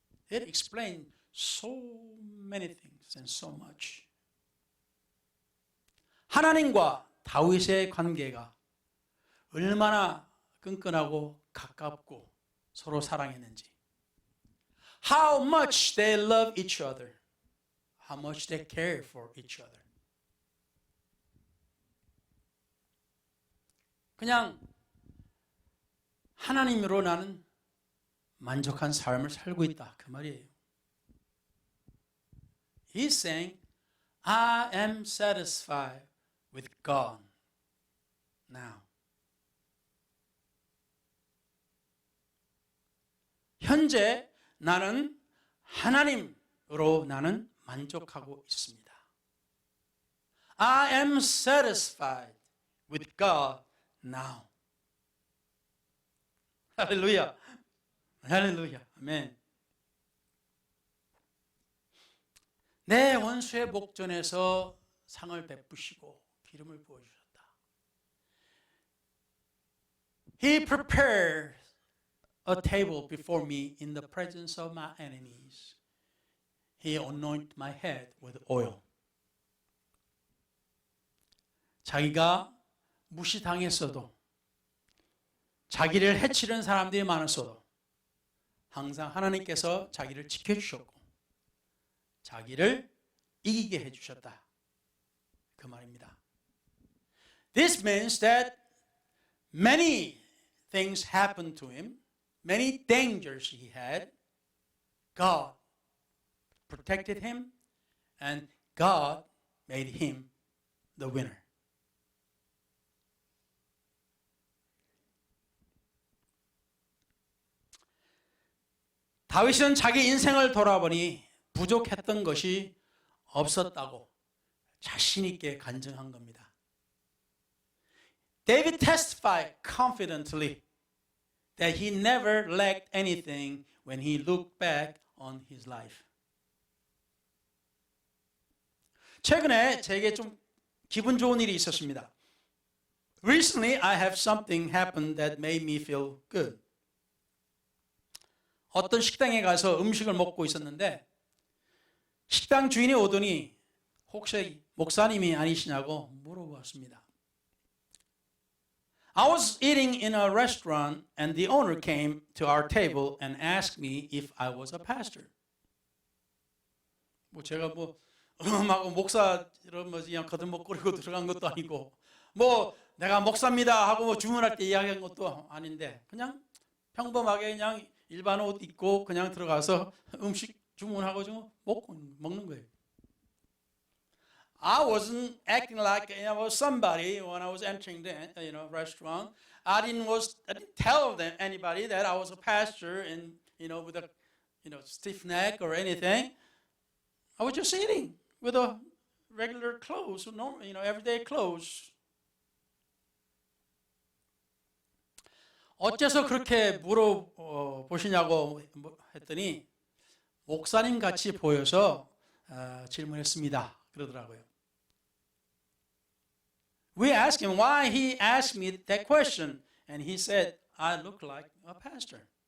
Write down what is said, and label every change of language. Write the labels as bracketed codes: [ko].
[en] It explains so many things and so much. [ko] 하나님과 다윗의 관계가 얼마나 끈끈하고 가깝고 서로 사랑했는지. [en] How much they love each other. How much they care for each other. [ko] 그냥 하나님으로 나는 만족한 삶을 살고 있다. 그 말이에요. [en] He's saying, I am satisfied with God now. [ko] 현재 나는 하나님으로 나는 만족하고 있습니다. [en] I am satisfied with God now. [ko] 할렐루야. 할렐루야. 아멘. 내 원수의 목전에서 상을 베푸시고 기름을 부어주셨다. [en] He prepared a table before me in the presence of my enemies. He anointed my head with oil. [ko] 자기가 무시당했어도 자기를 해치는 사람들이 많았어도 항상 하나님께서 자기를 지켜주셨고 자기를 이기게 해주셨다. 그 말입니다. [en] This means that many things happened to him, many dangers he had. God protected him and God made him the winner. [ko] 다윗은 자기 인생을 돌아보니 부족했던 것이 없었다고 자신 있게 간증한 겁니다. [en] David testified confidently that he never lacked anything when he looked back on his life. [ko] 최근에 제게 좀 기분 좋은 일이 있었습니다. [en] Recently, I have something happen that made me feel good. [ko] 어떤 식당에 가서 음식을 먹고 있었는데 식당 주인이 오더니 혹시 목사님이 아니시냐고 물어보았습니다. [en] I was eating in a restaurant and the owner came to our table and asked me if I was a pastor. 뭐 제가 막 목사 이런 그냥 거듭먹거리고 들어간 것도 아니고 내가 목사입니다 하고 주문할 때 이야기한 것도 아닌데 그냥 평범하게 그냥 일반 옷 입고 그냥 들어가서 음식 주문하고 좀 먹는 거예요. I wasn't acting like I was somebody when I was entering the restaurant. I didn't tell them anybody that I was a pastor and with a stiff neck or anything. I was just eating with a regular clothes, everyday clothes. [ko] 어째서 그렇게 물어보시냐고 했더니 목사님 같이 보여서 질문했습니다. 그러더라고요. [en] We asked him why he asked me that question, and he said, I look like a pastor.